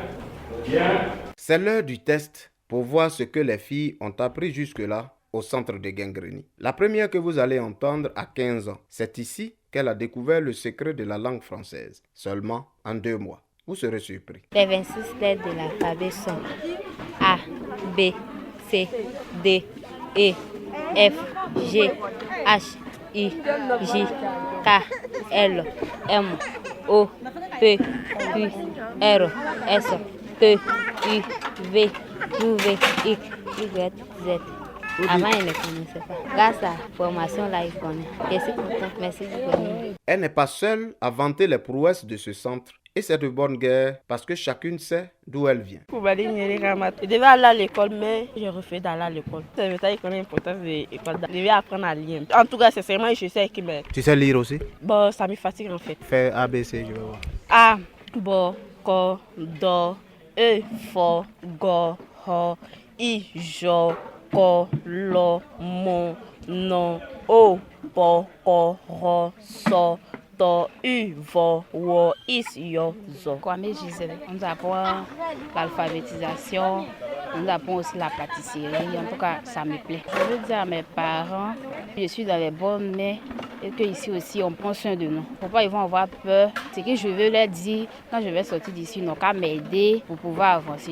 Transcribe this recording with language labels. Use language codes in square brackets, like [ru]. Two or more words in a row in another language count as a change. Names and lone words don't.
[fr] C'est l'heure du test pour voir ce que les filles ont appris jusque-là au centre de Guinguerény. La première que vous allez entendre a 15 ans. C'est ici qu'elle a découvert le secret de la langue française, seulement en 2 mois. Vous serez surpris. Les 26 lettres de l'alphabet sont A, B, C, D, E, F, G, H, I, J, K, L, M, O, P, Q, R, S, T, U, V, W, X, Y, Z. Avant, il ne connaissait pas. Grâce à la formation, là, il connaît. Je suis contente. Merci du connaître. Elle n'est pas seule à vanter les prouesses de ce centre. Et c'est de bonne guerre parce que chacune sait d'où elle vient. Je devais aller à l'école, mais je refuse d'aller à l'école. C'est ça qui connaît l'importance de l'école. Je devais apprendre à lire. En tout cas, c'est seulement je sais qui me... Tu sais lire aussi? Bon, ça me fatigue en fait. Fais ABC, je vais voir. A, bo, ko, do, e, fo, go, ho, i, jo, ko, lo, mo, no, o, po, ko, ro, so, to, u, vo, wo, is, yo, zo. Comme Gisèle, on nous apprend l'alphabétisation, on nous apprend aussi la pâtisserie. En tout cas, ça me plaît. Je veux dire à mes parents, je suis dans les bonnes mains et qu'ici aussi, on prend soin de nous. Pourquoi ils vont avoir peur? Ce que je veux leur dire, quand je vais sortir d'ici, ils n'ont qu'à m'aider pour pouvoir avancer.